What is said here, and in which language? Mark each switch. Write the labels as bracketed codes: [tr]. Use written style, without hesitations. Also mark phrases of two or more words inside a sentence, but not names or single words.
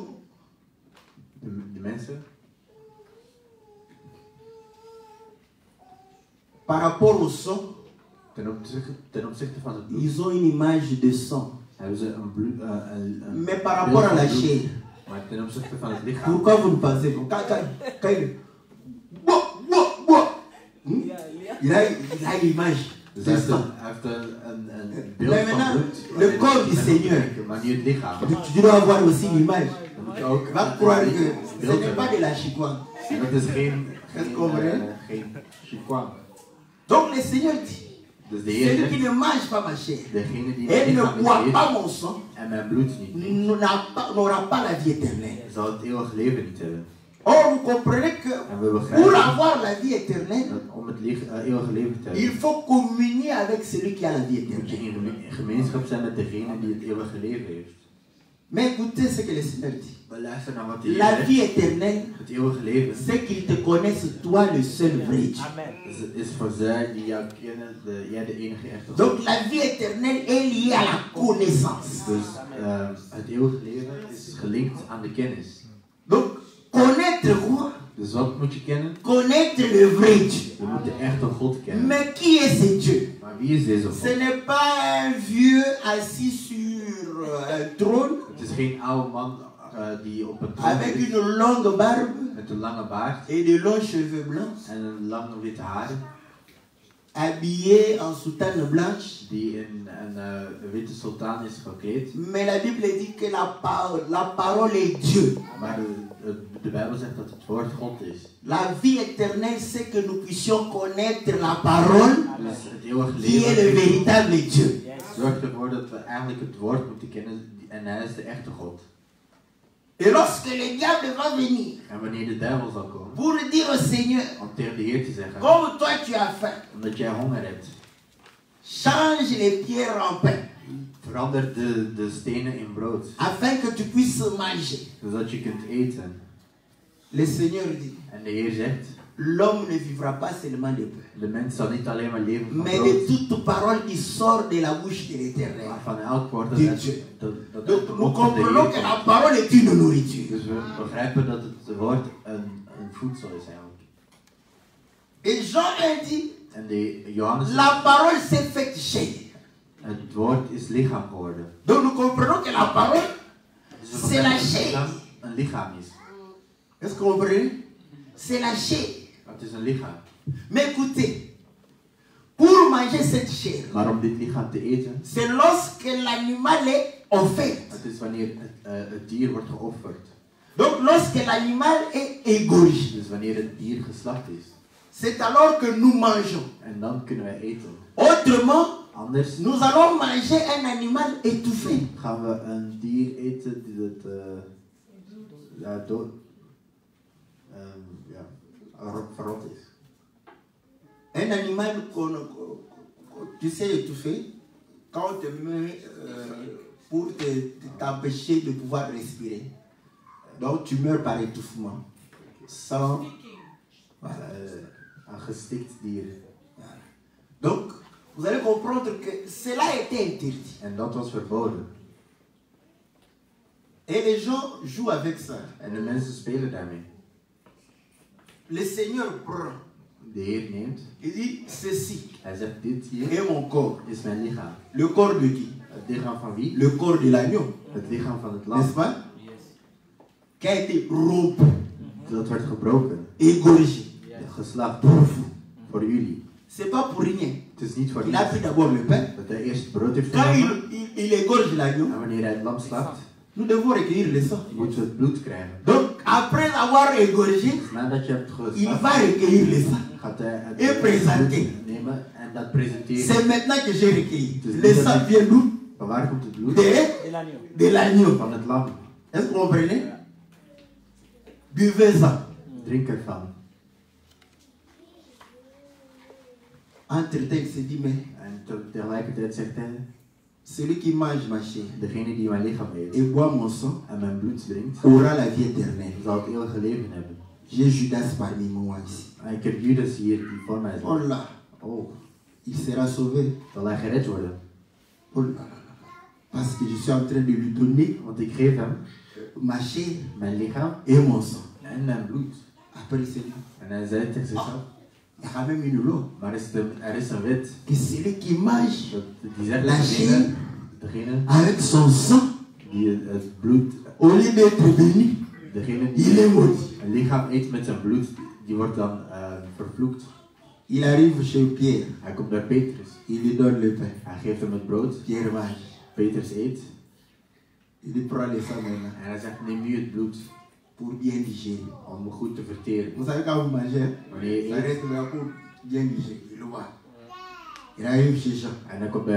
[nl] De mensen, [fr] par rapport au sang, [nl] ten opzichte van het bloed, [fr] ils ont une image de sang. [nl] hebben ze een bloed. [fr] Mais par rapport à la chair, [nl] Maar ten opzichte van het lichaam. [fr] pourquoi vous ne pensez pas il a l'image. [nl] Dus [fr] C'est ça. [nl] hij heeft een beeld [fr] Mais [nl] van [fr] maintenant, [nl] bloed. [fr] le corps du Seigneur, [nl] Maar niet het lichaam. [fr] tu dois avoir aussi l'image. [nl] Dan moet je ook [fr] Va croire que [nl] een [fr] ce [nl] beeld [fr] n'est pas [nl] hebben. [fr] de la chicoine. [nl] En dat is geen chikwang. [fr] Donc le Seigneur dit, [nl] Dus de Heer [fr] celui qui [nl] zegt, [fr] ne mange pas ma chair [nl] degene die [fr] et [nl] mijn [fr] ne [nl] lichaam [fr] boit [nl] niet [fr] pas [nl] eet [fr] mon sang [nl] en mijn bloed niet drinkt, [fr] n'aura pas la vie éternelle. [nl] zal het eeuwig leven niet hebben. [fr] Or, vous comprenez que [nl] En we [fr] pour [nl] begrijpen [fr] avoir la vie éternelle, [nl] dat om het eeuwige leven te [fr] il [nl] hebben, [fr] faut communier avec celui qui a la vie [nl] moet je [fr] éternelle. [nl] in gemeenschap zijn met degene die het eeuwige leven heeft. [fr] Mais écoutez ce que le Seigneur dit. [nl] Maar luister naar wat de Heer [fr] La [nl] zegt. [fr] vie éternelle, [nl] Het eeuwige leven [fr] c'est qu'ils te connaissent, toi, le seul vrai Dieu. [nl] is voor zij die jou kennen, jij de enige echte God. [fr] Donc la vie éternelle est liée à la connaissance. [nl] Dus het eeuwige leven is gelinkt aan de kennis. [fr] Donc, connaître quoi? [nl] Dus wat moet je kennen? [fr] Connaître le vrai Dieu. [nl] Je moet de echte God kennen. [fr] Mais qui est ce Dieu? [nl] Maar wie is deze [fr] Ce [nl] God? [fr] n'est pas un vieux assis sur un trône [nl] Het is geen oude man die op een troon [fr] avec [nl] zit [fr] une longue barbe [nl] met een lange baard [fr] et de longs cheveux blancs, [nl] en een lange witte haren, [fr] habillé en soutane blanche. [nl] die in een witte sultan is gekleed. [fr] Mais la Bible dit que la parole est Dieu. [nl] Maar de Bijbel zegt dat het woord God is. [fr] La vie éternelle, c'est que nous puissions connaître la parole [nl] Dus het eeuwige [fr] qui est le [nl] leven [fr] véritable Dieu. [nl] zorgt ervoor dat we eigenlijk het woord moeten kennen en hij is de echte God. [fr] Et lorsque le diable va venir [nl] En wanneer de duivel zal komen, [fr] pour dire au Seigneur, [nl] om tegen de Heer te zeggen, [fr] comme toi tu as faim, [nl] omdat jij honger hebt, [fr] change les pierres en pain, [nl] verander de stenen in brood, [fr] afin que tu puisses manger. [nl] zodat je kunt eten. [fr] Le Seigneur dit, [nl] En de Heer zegt, [fr] l'homme ne vivra pas seulement de pain, [nl] de mens zal niet alleen maar leven van [fr] mais de [nl] brood, [fr] toute parole qui sort de la bouche de l'Éternel. [nl] maar van elk woord dat [fr] Dieu. [nl] uit [fr] Donc [nl] de [fr] nous [nl] mond van de [fr] comprenons que [nl] Heer [fr] la [nl] komt. [fr] parole est une nourriture. [nl] Dus we begrijpen dat het woord een voedsel is eigenlijk. [fr] Et Jean a dit, [nl] En de Johannes [fr] la parole s'est faite chair. [nl] het woord is lichaam geworden. [fr] Donc nous comprenons que la parole, [nl] Dus we [fr] c'est la [nl] begrijpen dat het [fr] chair. [nl] lichaam een lichaam is. [fr] Est-ce que vous comprenez? C'est la chair. [nl] Het is een lichaam. [fr] Mais écoutez, pour manger cette chair, [nl] Maar om dit lichaam te eten, [fr] c'est lorsque l'animal est offert. [nl] het is wanneer het dier wordt geofferd. [fr] Donc lorsque l'animal est égorgé, [nl] Dus wanneer het dier geslacht is. [fr] c'est alors que nous mangeons. [nl] En dan kunnen wij eten. [fr] Autrement, [nl] Anders [fr] nous allons manger un animal étouffé. [nl] gaan we een dier eten die het dood, verrot is. [fr] Un animal tu sais étouffé, quand on te met pour t'empêcher de pouvoir respirer. Donc tu meurs par étouffement. Sans. Voilà. [nl] Een gestikt dier. [fr] Donc, vous allez comprendre que cela a été interdit. [nl] En dat was verboden. [fr] Et les gens jouent avec ça. [nl] En de mensen spelen daarmee. [fr] Le Seigneur prend. [nl] De Heer neemt. [fr] Il dit ceci [nl] Hij zegt, dit hier [fr] est mon corps. [nl] is mijn lichaam. [fr] Le corps de qui? [nl] Het lichaam van wie? [fr] Le corps de l'agneau. [nl] Het lichaam van het [fr] N'est-ce [nl] lam. [fr] pas? Qui a été rompu, [nl] Dat werd gebroken. [fr] égorgé. [nl] Geslacht. [fr] Pour vous. [nl] Voor jullie. [fr] C'est pas pour rien. [nl] Het is niet voor [fr] Il a [nl] niets [fr] pris d'abord le pain. [nl] dat hij eerst het brood heeft [fr] Quand [nl] genomen. [fr] il égorge l'agneau, [nl] En wanneer hij het lam slacht, [fr] nous devons recueillir le sang. [nl] moeten we het bloed krijgen. [fr] Donc, après avoir égorgé, [nl] Nadat je hebt [fr] il [nl] geslacht, [fr] va recueillir le sang. [nl] gaat hij het [fr] Et présenter. [nl] bloed nemen en dat presenteren. [fr] C'est maintenant que j'ai recueilli. [nl] Dus [fr] Le sang vient d'où? [nl] Van waar komt het bloed? [fr] De l'agneau. [nl] Van het lam. [fr] Est-ce que vous comprenez? Buvez-en. [nl] Drink ervan. [fr] Entre-temps, il s'est dit, mais [nl] En tegelijkertijd zegt hij, [fr] Celui qui mange ma chair [nl] Degene die mijn lichaam eet [fr] et boit mon sang [nl] en mijn bloed drinkt, [fr] aura la vie éternelle. [nl] zal het eeuwige leven hebben. [fr] J'ai Judas parmi moi ici. [nl] En ik heb Judas hier die voor mij [fr] Oh [nl] zit. [fr] là, Oh, il sera sauvé. [nl] zal hij gered worden? [fr] Oh là là là. Parce que je suis en train de lui donner [nl] Want ik geef hem [fr] ma chair [nl] mijn lichaam [fr] et mon sang. [nl] en mijn bloed. [fr] Après, c'est lui. [nl] En hij zei tegen zichzelf, [fr] Il y a même une loi. [nl] maar er is een wet. [fr] Que celui qui mange [nl] Die zegt [fr] la [nl] dat [fr] chair [nl] degene [fr] avec son sang, [nl] die het bloed, [fr] au lieu d'être béni, [nl] degene [fr] il [nl] die [fr] est maudit. [nl] een lichaam eet met zijn bloed, die wordt dan vervloekt. [fr] Il arrive chez Pierre. [nl] Hij komt bij Petrus. [fr] Il lui donne le pain. [nl] Hij geeft hem het brood. [fr] Pierre mange. [nl] Petrus eet. [fr] Il lui prend le sang maintenant [nl] En hij zegt, neem nu het bloed [fr] pour bien digérer. [nl] om goed te verteren. [fr] Vous savez, quand vous mangez, [nl] Wanneer je [fr] ça [nl] eet. [fr] reste là pour bien digérer. Il le voit. Il arrive chez Jean. [nl] En dan komt bij